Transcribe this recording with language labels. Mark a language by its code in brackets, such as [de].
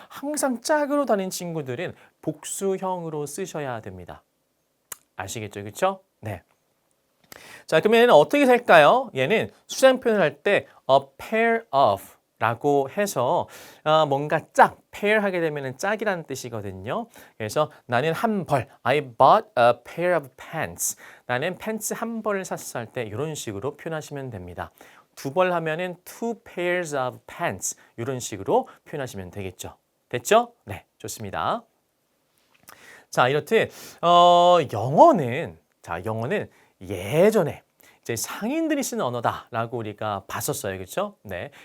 [ko] 항상 짝으로 다닌 친구들은 복수형으로 쓰셔야 됩니다. 아시겠죠? 그렇죠? 네. 자, 그러면 얘는 어떻게 살까요? 얘는 수량 표현을 할 때 a pair of 라고 해서 뭔가 pair 하게 되면 짝이라는 뜻이거든요. 그래서 나는 한 벌, [en] I bought a pair of pants. [ko] 나는 팬츠 한 벌을 샀을 때 이런 식으로 표현하시면 됩니다. 두 벌 하면은 [en] two pairs of pants [ko] 이런 식으로 표현하시면 되겠죠. 됐죠? 네, 좋습니다. 자, 이렇듯 영어는 예전에 이제 상인들이 쓰는 언어다라고 우리가 봤었어요. 그렇죠? 네.